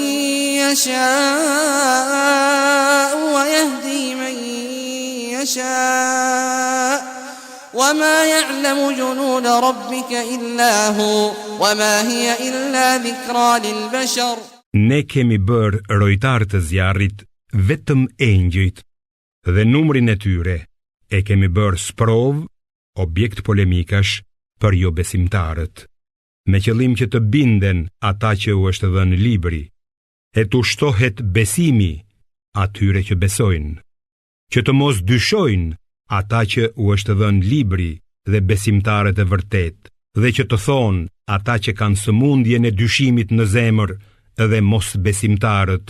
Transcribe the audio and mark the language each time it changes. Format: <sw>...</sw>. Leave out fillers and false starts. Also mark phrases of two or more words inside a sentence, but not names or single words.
<ar>يشاء ويهدي من يشاء وما يعلم جنود ربك إلا هو وما هي إلا ذكرى للبشر.</ar> <sq>Ne kemi bërë rojtar të zjarrit vetëm engjëjt dhe numrin e tyre e kemi bërë sprov, objekt polemikash për jo besimtarët, me qëllim që të binden ata që u është dhënë libri, e të ushtohet besimi atyre që besojnë, që të mos dyshojnë ata që u është dhënë libri dhe besimtarët e vërtet, dhe që të thonë ata që kanë sëmundjen e dyshimit në zemër dhe mos besimtarët.</sq>